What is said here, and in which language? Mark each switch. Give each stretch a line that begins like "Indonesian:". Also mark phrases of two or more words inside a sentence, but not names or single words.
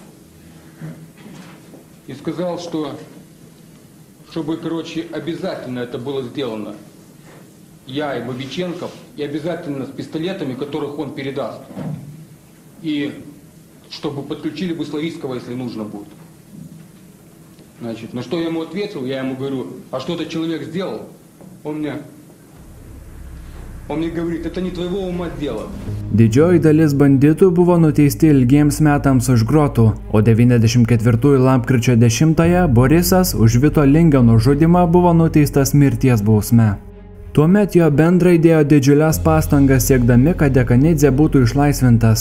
Russian: И сказал, что, чтобы, обязательно это было сделано, я и Бабиченков, и обязательно с пистолетами, которых он передаст. И чтобы подключили бы Славицкого, если нужно будет. Значит, на что я ему ответил, я ему говорю, а что этот человек сделал? Он мне говорит, это не твоего ума дело.
Lithuanian: Didžioji dalis banditų buvo nuteisti ilgiems metams už grotų, o 94 lapkričio 10-ąją Borisas už Vito Lingio nužudymą buvo nuteistas mirties bausme. Tuomet jo bendrai dėjo didžiulias pastangas siekdami, kad Dekanidzė būtų išlaisvintas.